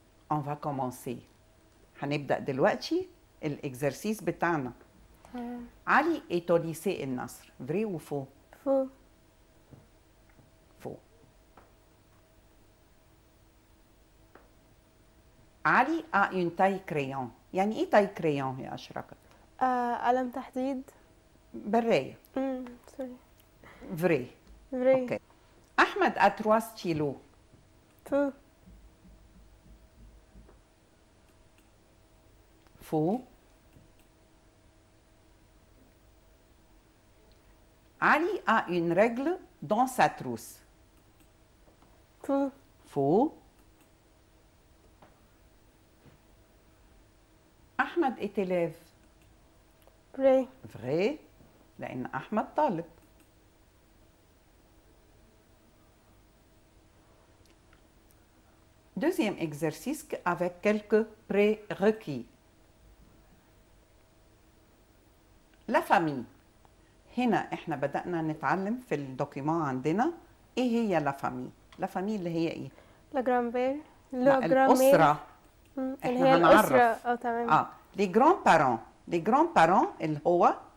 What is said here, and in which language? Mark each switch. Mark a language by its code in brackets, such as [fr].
[fr] On va commencer. [ar] هنبدأ دلوقتي الإكزرسيس بتاعنا. [fr] علي est au lycée النصر. Vrai ou faux? Faux. Faux. علي a une taille crayon. [ar] يعني إيه [fr] taille crayon [ar] يا أشرقت؟ قلم تحديد. براية. [en] Sorry. [fr] Vrai. Vrai. OK. أحمد a 3 stylos. Faux. Faux. Ali a une règle dans sa trousse. Faux. Faux. Ahmed est élève. Vrai. Vrai. [ar] لأن أحمد طالب. [fr] Deuxième exercice avec quelques prérequis. La famille. [ar] هنا احنا بدأنا نتعلم في الدوكيومون عندنا ايه هي لا فامي. لا فامي اللي هي ايه؟ لا جرامبير. لا الأسرة. اللي احنا هي هنعرف. الأسرة. تمام. لي جران بارون. لي جران بارون اللي هو